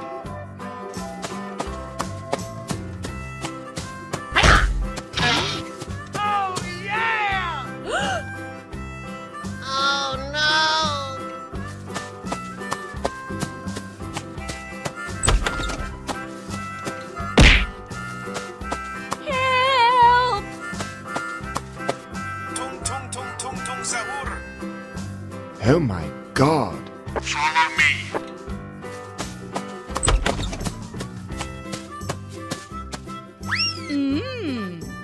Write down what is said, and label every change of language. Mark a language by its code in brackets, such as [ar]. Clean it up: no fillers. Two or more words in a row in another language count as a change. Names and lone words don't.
[en] Oh yeah! Oh no! Help! Tung tung tung tung tung sahur. Oh my god. Mmm.